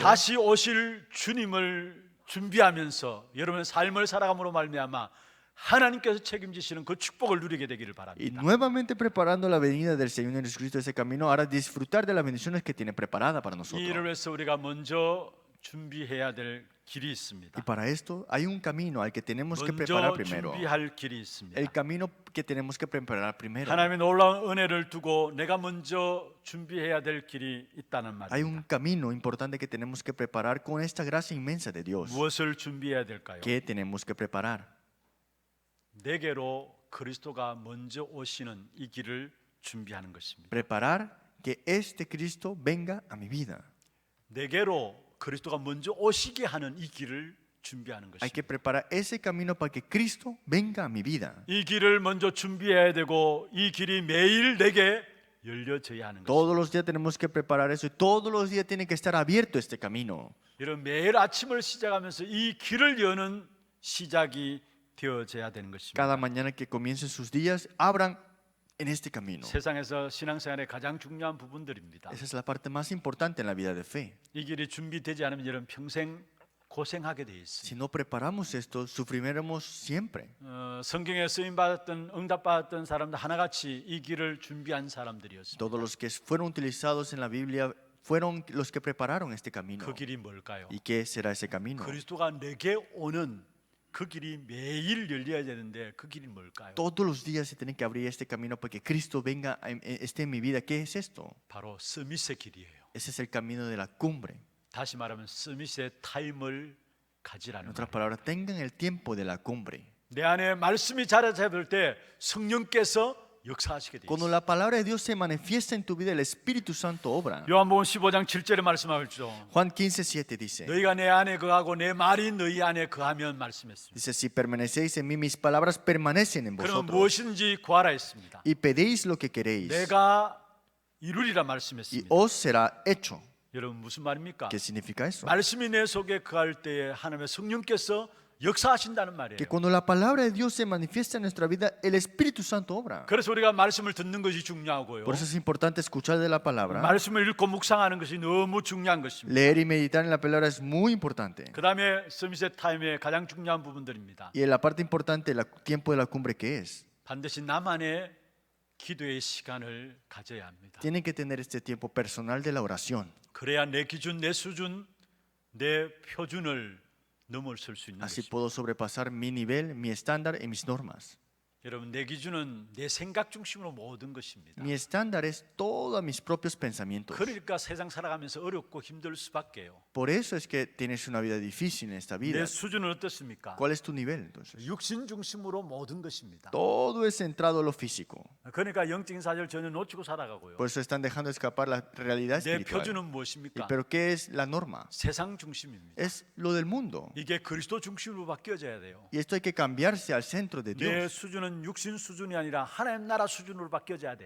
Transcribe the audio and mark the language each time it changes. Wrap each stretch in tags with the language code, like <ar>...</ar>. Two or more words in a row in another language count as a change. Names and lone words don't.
<ko>다시 오실 주님을 준비하면서 여러분의 삶을 살아감으로 말미암아 하나님께서 책임지시는 그 축복을 누리게 되기를</ko> <es>Y</es> <ko>바랍니다.</ko> <es>nuevamente preparando la venida del Señor Jesucristo ese camino, ahora disfrutar de las bendiciones que tiene preparada para</es> <ko>이</ko> <es>nosotros.</es> <ko>일을 위해서 우리가 먼저 준비해야 될 길이</ko> <es>Y</es> <ko>있습니다.</ko> <es>para esto hay un camino al que tenemos que</es> <ko>먼저</ko> <es>preparar primero.</es> <ko>준비할 길이 있습니다.</ko> <es>El camino que tenemos que preparar primero.</es> <ko>하나님의 놀라운 은혜를 두고 내가 먼저 준비해야 될 길이 있다는</ko> <es>Hay</es> <ko>말입니다.</ko> <es>un camino importante que tenemos que preparar con esta gracia inmensa de Dios.</es> <ko>무엇을 준비해야 될까요?</ko> <es>¿Qué tenemos que preparar?</es> <ko>내게로 그리스도가 먼저 오시는 이 길을 준비하는 것입니다.</ko> <es>Preparar que este Cristo venga a mi vida.</es> <ko>내게로 그리스도가 먼저 오시게 하는 이 길을 준비하는</ko> <es>Hay que</es> <ko>것입니다.</ko> <es>preparar ese camino para que Cristo venga a mi vida.</es> <ko>이 길을 먼저 준비해야 되고 이 길이 매일 내게 열려져야 하는 것입니다.</ko> <es>Todos los días tenemos que preparar eso y todos los días tiene que estar abierto este camino.</es> <ko>여러분 매일 아침을 시작하면서 이 길을 여는 시작이 되어져야 되는 것입니다.</ko> <es>Cada mañana que comiencen sus días, abran en este camino.</es> <ko>세상에서 신앙생활의 가장 중요한 부분들입니다.</ko> <es>Esa es la parte más importante en la vida de fe.</es> <ko>이 길이 준비되지 않으면 여러분 평생 고생하게 돼 있습니다.</ko> <es>Si no preparamos esto, sufriremos siempre.</es> <ko>성경에 쓰임 받았던 응답 받았던 사람들 하나같이 이 길을 준비한 사람들이었습니다.</ko> <es>Todos los que fueron utilizados en la Biblia fueron los que prepararon este camino.</es> <ko>그 길이 뭘까요?</ko> <es>¿Y qué será ese camino?</es> <ko>그리스도가 내게 오는 그 길이 매일 열려야 되는데 그 길이 뭘까요?</ko> <es>Todos los días se tiene que abrir este camino para que Cristo venga, esté en mi vida. ¿Qué es esto?</es> <ko>바로 서밋의 길이에요.</ko> <es>Ese es el camino de la cumbre.</es> <ko>다시 말하면 서밋의 타임을</ko> <es>En</es> <ko>가지라는</ko> <es>otras</es> <ko>거예요.</ko> <es>palabras, tengan el tiempo de la cumbre.</es> <ko>내 안에 말씀이 자리 잡을 때 성령께서 역사하시게 돼</ko> <es>Cuando</es> <ko>있어요.</ko> <es>la palabra de Dios se manifiesta en tu vida, el Espíritu Santo obra.</es> <ko>요한복음 15장 7절에 말씀하죠.</ko> <es>Juan 15:7 dice,</es> <ko>너희가 내 안에 거하고 내 말이 너희 안에 거하면 말씀했습니다.</ko> <es>dice, si permanecéis en mí, mis palabras permanecen en</es> <ko>그러면</ko> <es>vosotros.</es> <ko>무엇인지 구하라 했습니다.</ko> <es>Y pedéis lo que queréis,</es> <ko>내가 이루리라</ko> <es>y</es> <ko>말씀했습니다.</ko> <es>os será hecho.</es> <ko>여러분 무슨 말입니까?</ko> <es>¿Qué significa eso?</es> <ko>말씀이 내 속에 거할 때에 하나님의 성령께서 역사하신다는 말이에요.</ko> <es>Que cuando la palabra de Dios se manifiesta en nuestra vida, el Espíritu Santo obra.</es> <ko>그래서 우리가 말씀을 듣는 것이 중요하고요.</ko> <es>Por eso es importante escuchar de la palabra.</es> <ko>말씀을 읽고 묵상하는 것이 너무 중요한 것입니다.</ko> <es>Leer y meditar en la palabra es muy importante.</es> <ko>그 다음에 서밋의 타임의 가장 중요한 부분들입니다.</ko> <es>Y la parte importante, el tiempo de la cumbre, ¿qué es?</es> <ko>반드시 나만의 기도의 시간을 가져야 합니다.</ko> <es>Tienen que tener este tiempo personal de la oración.</es> <ko>그래야 내 기준, 내 수준, 내 표준을 넘어설 수 있는</ko> <es>Así</es> <ko>것입니다.</ko> <es>puedo sobrepasar mi nivel, mi estándar y mis normas.</es> <ko>여러분 내 기준은 내 생각 중심으로 모든 것입니다.</ko> <es>Mi estándar es todos mis propios pensamientos.</es> <ko>그러니까 세상 살아가면서 어렵고 힘들 수밖에요.</ko> <es>Por eso es que tienes una vida difícil en esta vida.</es> <ko>내 수준은 어떻습니까?</ko> <es>¿Cuál es tu nivel entonces?</es> <ko>육신 중심으로 모든 것입니다.</ko> <es>Todo es centrado en lo físico.</es> <ko>그러니까 영적인 사실을 전혀 놓치고 살아가고요.</ko> <es>Por eso están dejando escapar la realidad</es> <ko>내</ko> <es>espiritual.</es> <ko>표준은</ko> <es>¿Y</es> <ko>무엇입니까?</ko> <es>pero qué es la norma?</es> <ko>세상 중심입니다.</ko> <es>Es lo del mundo.</es> <ko>이게 그리스도 중심으로 바뀌어져야 돼요.</ko> <es>Y esto hay que cambiarse al centro de</es> <ko>내</ko> <es>Dios.</es> <ko>수준은 육신 수준이 아니라 하나님 나라 수준으로 바뀌어져야 돼요.</ko>